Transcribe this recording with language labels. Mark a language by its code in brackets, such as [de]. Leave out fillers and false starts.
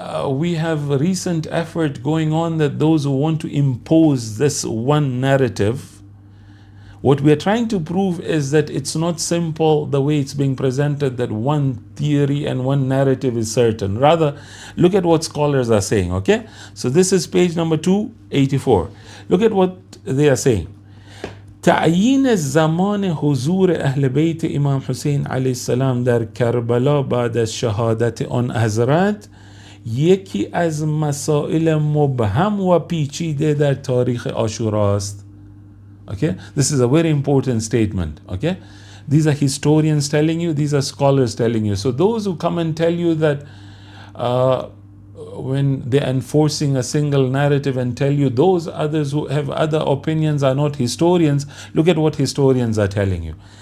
[en] we have a recent effort going on that those who want to impose this one narrative, what we are trying to prove is that it's not simple the way it's being presented, that one theory and one narrative is certain. Rather, look at what scholars are saying, okay? So this is page number 284. Look at what they are saying. [fa] تعیین زمان حضور اهل بیت امام حسین علیه السلام در کربلا بعد از شهادت آن حضرت یکی از مسائل مبهم و پیچیده در تاریخ عاشورا است. [en] Okay, this is a very important statement. Okay, these are historians telling you, these are scholars telling you. So those who come and tell you that when they're enforcing a single narrative and tell you those others who have other opinions are not historians, look at what historians are telling you.